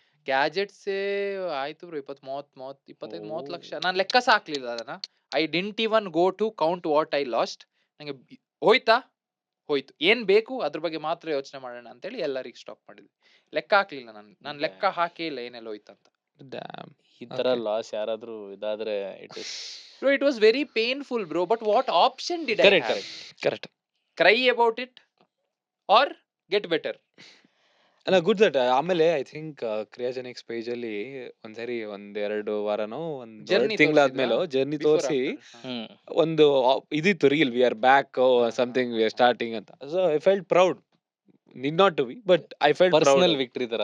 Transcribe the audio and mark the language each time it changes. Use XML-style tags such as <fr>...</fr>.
<kn>Gadgets ಆಯ್ತು bro, 25-30 lakh. ನಾನು ಲೆಕ್ಕ ಸಹ ಹಾಕ್ಲಿಲ್ಲ ಅದನ್ನ.</kn> <en>I didn't even go to count what I lost.</en> <kn>ನಂಗೆ ಹೋಯ್ತು, ಏನ್ ಬೇಕು ಅದ್ರ ಬಗ್ಗೆ ಮಾತ್ರ ಯೋಚನೆ ಮಾಡೋಣ ಅಂತೇಳಿ ಎಲ್ಲರಿಗೂ ಸ್ಟಾಪ್ ಮಾಡಿದ್ವಿ. ಲೆಕ್ಕ ಹಾಕ್ಲಿಲ್ಲ ನಾನು ಲೆಕ್ಕ ಹಾಕೇ ಇಲ್ಲ ಏನೆಲ್ಲ ಹೋಯ್ತು ಅಂತ. ಈ ತರ ಲಾಸ್ ಯಾರಾದ್ರೂ ಇದಾದ್ರೆ</kn> <en>Bro, it was very painful, bro. But what option did I have? Correct. Cry about it or get better? ಅಲ್ಲ good that.</en> <kn>ಆಮೇಲೆ</kn> <en>I think</en> <kn>ಕ್ರಿಯಾಜೆನಿಕ್ಸ್ ಪೇಜ್ ಅಲ್ಲಿ ಒಂದ್ಸರಿ 1-2 ವಾರನೋ</kn> <en>Journey</en> <kn>ತಿಂಗಳಾದ್ಮೇಲೆ ಜರ್ನಿ</kn> <en>Before,</en> <kn>ತೋರಿಸಿ</kn> <en>after.</en> <kn>ಒಂದು ಇದಿತ್ತು reel,</kn> <en>we are back something, we are starting</en> <kn>ಅಂತ.</kn> <en>So I felt proud, need not to be, but I felt personal victory ತರ.</en>